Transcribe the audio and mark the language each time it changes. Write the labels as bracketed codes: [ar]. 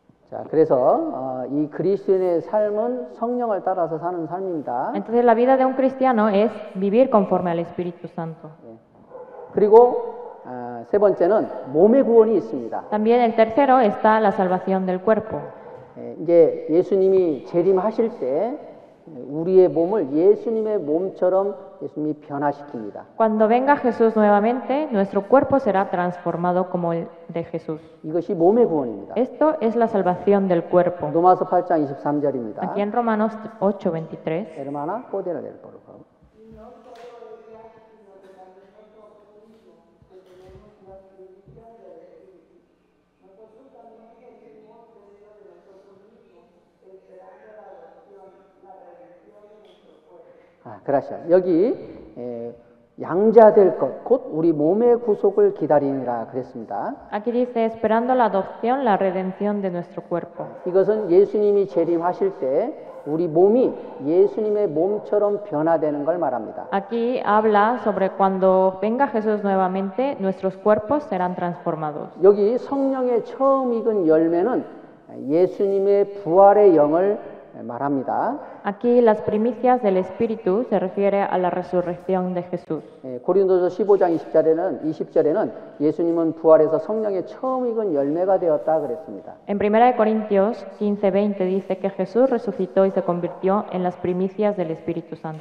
[ko] 자, 그래서 이 그리스도인의 삶은 성령을 따라서 사는 삶입니다. [es] Entonces, la vida de un cristiano es vivir conforme al Espíritu Santo. [ko] 그리고 세 번째는 몸의 구원이 있습니다. [es] También el tercero está la salvación del cuerpo. [ko] 이제 예수님이 재림하실 때 우리의 몸을 예수님의 몸처럼 예수님이 변화시킵니다. [es] Cuando venga Jesús nuevamente, nuestro cuerpo será transformado como el de Jesús. [ko] 이것이 몸의 구원입니다. [es] Esto es la salvación del cuerpo. [ko] 로마서 8장 23절입니다. [es] Aquí en Romanos 8:23. Hermana, poder leer, por favor. gracias. [ko] 여기 양자될 것, 곧 우리 몸의 구속을 기다리니라 그랬습니다. [es] Aquí dice, esperando la adopción, la redención de nuestro cuerpo. [ko] 이것은 예수님이 재림하실 때 우리 몸이 예수님의 몸처럼 변화되는 걸 말합니다. [es] Aquí habla sobre cuando venga Jesús nuevamente, nuestros cuerpos serán transformados. [ko] 여기 성령의 처음 익은 열매는 예수님의 부활의 영을 말합니다. [es] Aquí las primicias del Espíritu se refiere a la resurrección de Jesús. [ko] 고린도서 15장 20절에는 예수님은 부활해서 성령의 처음 익은 열매가 되었다 그랬습니다. [es] En 1 de Corintios 15:20 dice que Jesús resucitó y se convirtió en las primicias del Espíritu Santo.